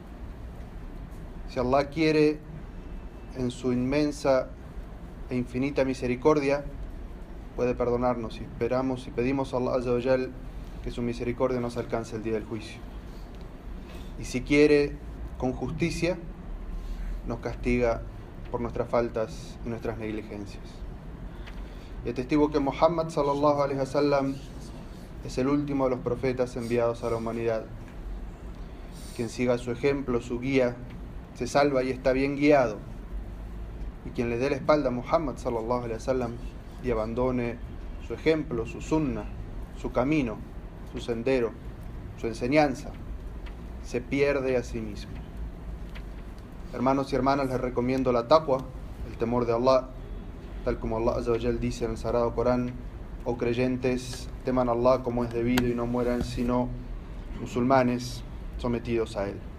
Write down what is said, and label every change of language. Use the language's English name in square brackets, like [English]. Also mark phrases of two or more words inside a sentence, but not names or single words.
[Spanish] Si Allah quiere, en su inmensa e infinita misericordia, puede perdonarnos, y esperamos y pedimos a Allah [Arabic] عز وجل [Spanish] que su misericordia nos alcance el día del juicio. Y si quiere, con justicia, nos castiga por nuestras faltas y nuestras negligencias. Y atestigo que Muhammad [Arabic] صلى الله عليه وسلم [Spanish] es el último de los profetas enviados a la humanidad. Quien siga su ejemplo, su guía, se salva y está bien guiado. Y quien le dé la espalda a Muhammad [Arabic] صلى الله عليه وسلم [Spanish] y abandone su ejemplo, su sunnah, su camino, su sendero, su enseñanza, se pierde a sí mismo. Hermanos y hermanas, les recomiendo la taqwa, el temor de Allah, tal como Allah [Arabic] عز وجل [Spanish] dice en el Sagrado Corán: oh creyentes, teman a Allah como es debido y no mueran sino musulmanes sometidos a Él.